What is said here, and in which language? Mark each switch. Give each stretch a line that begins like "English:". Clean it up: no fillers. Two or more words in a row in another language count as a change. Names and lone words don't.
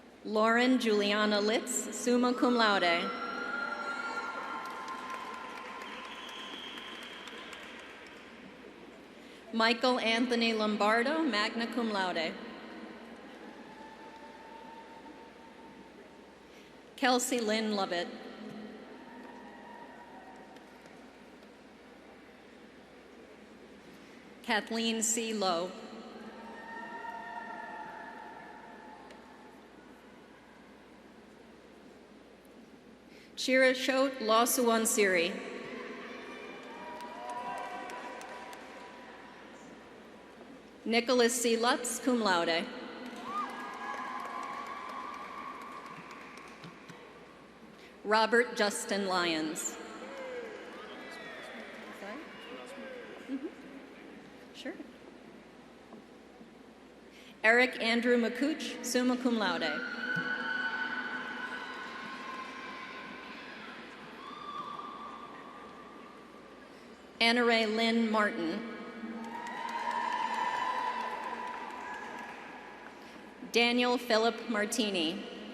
English: Lauren Juliana Litz,
Latin: summa cum laude.
English: Michael Anthony Lombardo,
Latin: magna cum laude.
English: Kelsey Lynn Lovett. Kathleen C. Lowe. Shira Shot Lawsuwan Siri. Nicholas C. Lutz,
Latin: cum laude.
English: Robert Justin Lyons. Sure. Eric Andrew McCooch,
Latin: summa cum laude.
English: Anna Ray Lynn Martin. Daniel Philip Martini.